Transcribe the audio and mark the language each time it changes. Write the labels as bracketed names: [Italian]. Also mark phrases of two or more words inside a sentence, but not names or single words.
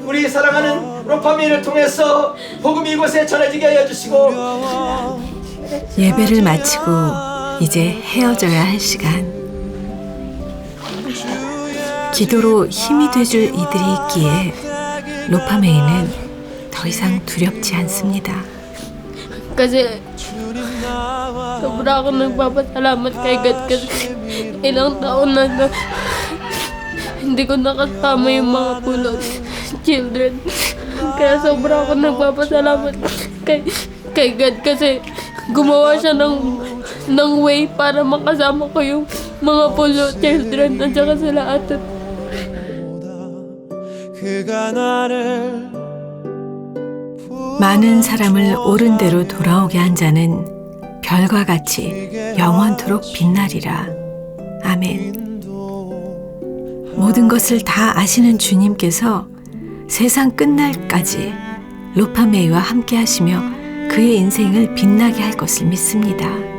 [Korean] 우리 사랑하는 로파메이를 통해서 복음이 이곳에 전해지게 하여 주시고 예배를 마치고 이제 헤어져야 할 시간. 기도로 힘이 돼줄 이들이 있기에 로파메이는 더 이상 두렵지 않습니다. [Filipino] Kasi sobra ako nagpapasalamat kay God kasi ilang taon na hindi ko nakasama yung mga pulot children. Kaya sobra ako nagpapasalamat kay God kasi gumawa siya ng way para makasama ko yung mga pulot children at saka sila ate. [Korean] 많은 사람을 옳은 대로 돌아오게 한 자는 별과 같이 영원토록 빛나리라. 아멘. 모든 것을 다 아시는 주님께서 세상 끝날까지 로파메이와 함께 하시며 그의 인생을 빛나게 할 것을 믿습니다.